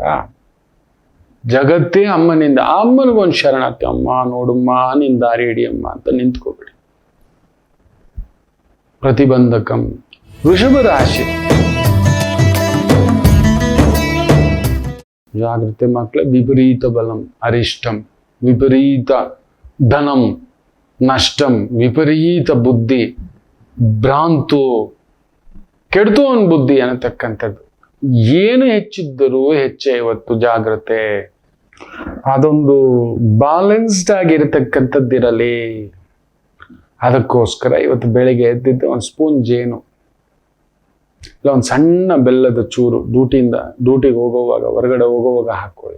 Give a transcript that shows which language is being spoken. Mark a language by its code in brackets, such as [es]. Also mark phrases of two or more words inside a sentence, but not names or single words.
[kn] ಜಗತ್ತೇ ಅಮ್ಮನಿಂದ. ಅಮ್ಮನಿಗೊಂದು ಶರಣಾರ್ಥಿ. ಅಮ್ಮ ನೋಡಮ್ಮ, ನಿನ್ ದಾರಿ ಹಿಡಿಯಮ್ಮ ಅಂತ ನಿಂತ್ಕೊಬಿಡಿ. ಪ್ರತಿಬಂಧಕಂ. ವೃಷಭ ರಾಶಿ. ಜಾಗೃತಿ ಮಕ್ಕಳೇ. [sa] ವಿಪರೀತ ಬಲಂ ಅರಿಷ್ಟಂ, ವಿಪರೀತ ಧನಂ ನಷ್ಟಂ, [kn] ವಿಪರೀತ ಬುದ್ಧಿ, ಭ್ರಾಂತು, ಕೆಡ್ತು ಒಂದು ಬುದ್ಧಿ ಅನ್ನತಕ್ಕಂಥದ್ದು. ಏನು ಹೆಚ್ಚಿದ್ದರೂ ಹೆಚ್ಚೆ ಇವತ್ತು. ಜಾಗ್ರತೆ. ಅದೊಂದು ಬ್ಯಾಲೆನ್ಸ್ಡ್ ಆಗಿರತಕ್ಕಂಥದ್ದಿರಲಿ. ಅದಕ್ಕೋಸ್ಕರ ಇವತ್ತು ಬೆಳಿಗ್ಗೆ ಎದ್ದಿದ್ದು ಒಂದು ಸ್ಪೂನ್ ಜೇನು, ಇಲ್ಲ ಒಂದು ಸಣ್ಣ ಬೆಲ್ಲದ ಚೂರು ಡ್ಯೂಟಿಗೆ ಹೋಗೋವಾಗ, ಹೊರಗಡೆ ಹೋಗೋವಾಗ ಹಾಕೊಳ್ಳಿ.